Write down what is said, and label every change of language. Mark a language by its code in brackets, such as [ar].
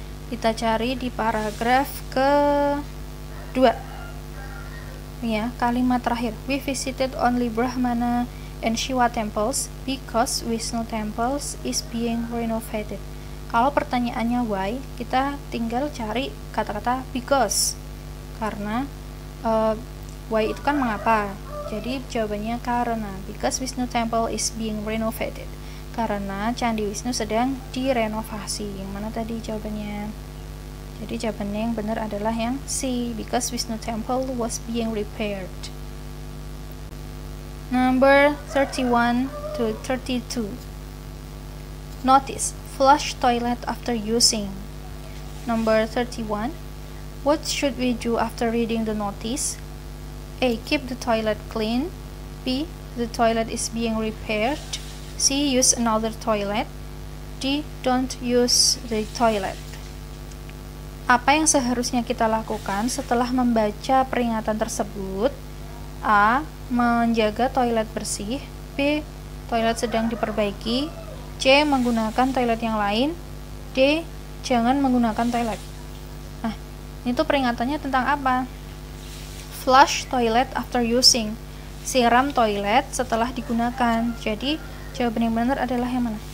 [id] Kita cari di paragraf ke-2. Ya, kalimat terakhir. [en] We visited only Brahmana and Shiva temples because Vishnu temples is being renovated. [id] Kalau pertanyaannya why, kita tinggal cari kata-kata because. Karena why itu kan mengapa. Jadi jawabannya karena. [en] Because Vishnu temple is being renovated. [id] Karena Candi Wisnu sedang direnovasi. Yang mana tadi jawabannya? Jadi jawabannya yang benar adalah yang C. [en] Because Vishnu temple was being repaired. Number 31 to 32. Notice. Flush toilet after using. Number 31. What should we do after reading the notice? A. Keep the toilet clean. B. The toilet is being repaired. C. Use another toilet. D. Don't use the toilet. [id] Apa yang seharusnya kita lakukan setelah membaca peringatan tersebut? A. Menjaga toilet bersih. B. Toilet sedang diperbaiki. C. Menggunakan toilet yang lain. D. Jangan menggunakan toilet. Nah, itu peringatannya tentang apa? [en] Flush toilet after using. [id] Siram toilet setelah digunakan. Jadi, jawaban yang benar adalah yang mana?